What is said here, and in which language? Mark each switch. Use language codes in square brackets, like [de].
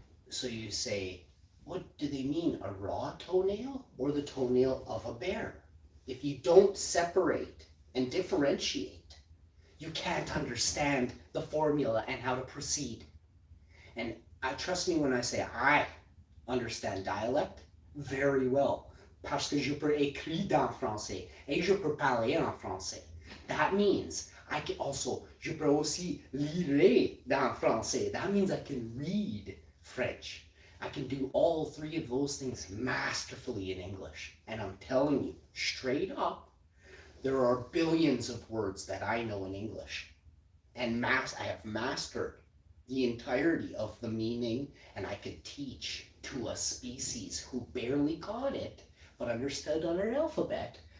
[en] So you say, what do they mean, a raw toenail or the toenail of a bear? If you don't separate and differentiate, you can't understand the formula and how to proceed. And trust me when I say I understand dialect very well, [fr] parce que je peux écrire en français et je peux parler en français. [en] That means I can also, [fr] je peux aussi lire en français. [en] That means I can read French. I can do all three of those things masterfully in English. And I'm telling you, straight up, there are billions of words that I know in English. And I have mastered the entirety of the meaning, and I could teach to a species who barely got it, but understood on our alphabet.